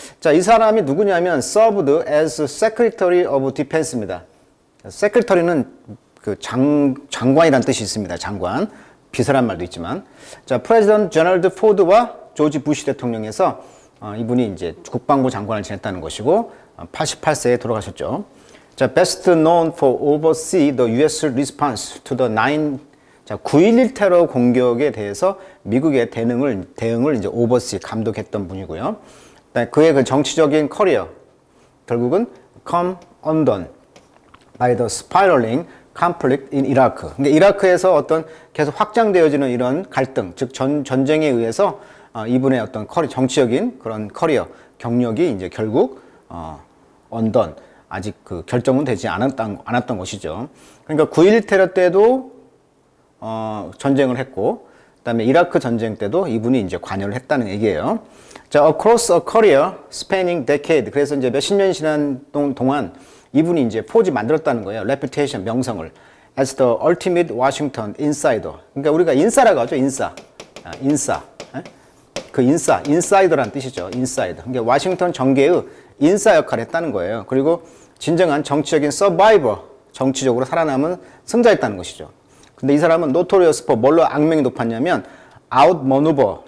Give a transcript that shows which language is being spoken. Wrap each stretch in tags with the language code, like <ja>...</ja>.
<ko>자, 이 사람이 누구냐면</ko> <en>served as Secretary of Defense입니다.</en> <ko>Secretary는 그 장관이라는 뜻이 있습니다. 장관, 비서란 말도 있지만. 자, 프레지던트 제널드 포드와 조지 부시 대통령에서 이분이 이제 국방부 장관을 지냈다는 것이고, 88세에 돌아가셨죠.</ko> <en>자, best known for oversee the U.S. response to the 9.11</en> <ko>테러 공격에 대해서 미국의 대응을 이제 oversee, 감독했던 분이고요. 그의 그 정치적인 커리어, 결국은</ko> <en>come undone by the spiraling conflict in Iraq.</en> <ko>그러니까 이라크에서 어떤 계속 확장되어지는 이런 갈등, 즉 전쟁에 의해서 이분의 어떤 정치적인 그런 커리어, 경력이 이제 결국 undone, 아직 그 결정은 되지 않았던 것이죠. 그러니까 9.11 테러 때도 전쟁을 했고, 그다음에 이라크 전쟁 때도 이분이 이제 관여를 했다는 얘기예요.</ko> <en>자, across a career spanning decade.</en> <ko>그래서 이제 몇십 년 지난 동안 이분이 이제 포지 만들었다는 거예요. reputation, 명성을.</ko> <en>as the ultimate Washington insider.</en> <ko>그러니까 우리가 인싸라고 하죠. 인싸. 인싸. 그 인사이더라는 뜻이죠. 인사이더. 그러니까 워싱턴 정계의 인싸 역할을 했다는 거예요. 그리고 진정한 정치적인 서바이버, 정치적으로 살아남은 승자였다는 것이죠. 근데 이 사람은 노토리어스</ko> <en>for</en> <ko>뭘로 악명이 높았냐면 아웃머누버.</ko>